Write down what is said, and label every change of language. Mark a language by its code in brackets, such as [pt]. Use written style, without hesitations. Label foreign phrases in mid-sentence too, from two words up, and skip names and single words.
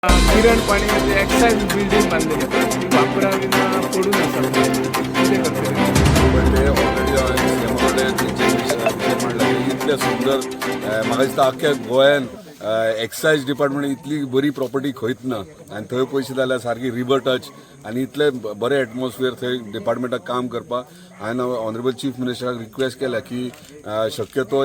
[kok] किरण पाणी म्हणजे [en] excise building [kok] बांधली जातात ती वापरावी ना पडून आसात कितें करतले पण ते ऑलरेडी सीएमओकडे विषय म्हणला की इतले सुंदर म्हाका दिसता आख्या गोंयान [en] excise department [kok] इतली बरी प्रॉपर्टी खंयच ना आनी थंय पयशे जाल्यार सारकी [en] river touch [kok] आनी इतले बरें एटमॉस्फियर थंय डिपार्टमेंटाक काम करपाक हांवें [en] honourable chief minister request [kok] केल्या की शक्यतो